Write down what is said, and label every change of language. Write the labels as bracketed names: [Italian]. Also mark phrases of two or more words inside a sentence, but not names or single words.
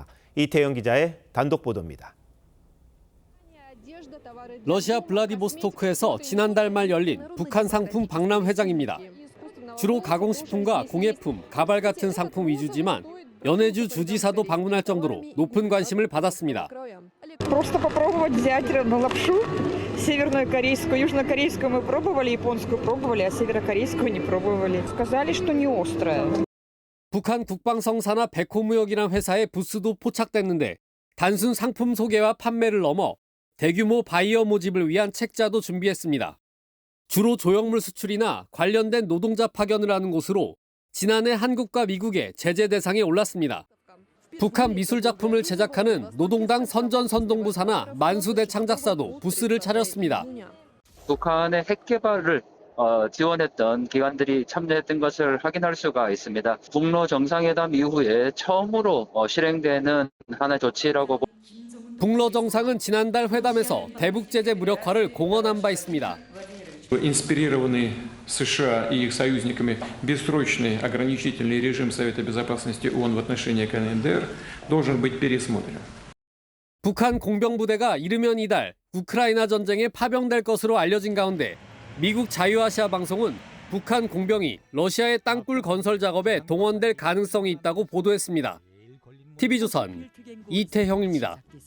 [Korean] 이태영 기자의 단독 보도입니다. 러시아 블라디보스토크에서 지난달 말 열린 북한 상품 박람회장입니다. 주로 가공식품과 공예품, 가발 같은 상품 위주지만 연해주 주지사도 방문할 정도로 높은 관심을 받았습니다. [Russian] Просто попробовать взять лапшу севернокорейскую, южнокорейскую мы пробовали, японскую пробовали, а северокорейскую не пробовали. Сказали, что не острая. [Korean] 북한 국방성사나 백호무역이란 회사의 부스도 포착됐는데 단순 상품 소개와 판매를 넘어 대규모 바이어 모집을 위한 책자도 준비했습니다. 주로 조형물 수출이나 관련된 노동자 파견을 하는 곳으로 지난해 한국과 미국의 제재 대상에 올랐습니다. 북한 미술 작품을 제작하는 노동당 선전선동부 산하 만수대 창작사도 부스를 차렸습니다. 북한의 핵 개발을 지원했던 기관들이 참여했던 것을 확인할 수가 있습니다. 북러 정상회담 이후에 처음으로 실행되는 하나의 조치라고. 북러 정상은 지난달 회담에서 대북 제재 무력화를 공언한 바 있습니다. [Russian] Инспирированный США и их союзниками бессрочный ограничительный режим Совета Безопасности ООН в отношении КНДР должен быть пересмотрен. [Korean] 북한 공병부대가 이르면 이달 우크라이나 전쟁에 파병될 것으로 알려진 가운데 미국 자유아시아 방송은 북한 공병이 러시아의 땅굴 건설 작업에 동원될 가능성이 있다고 보도했습니다. TV조선 이태형입니다.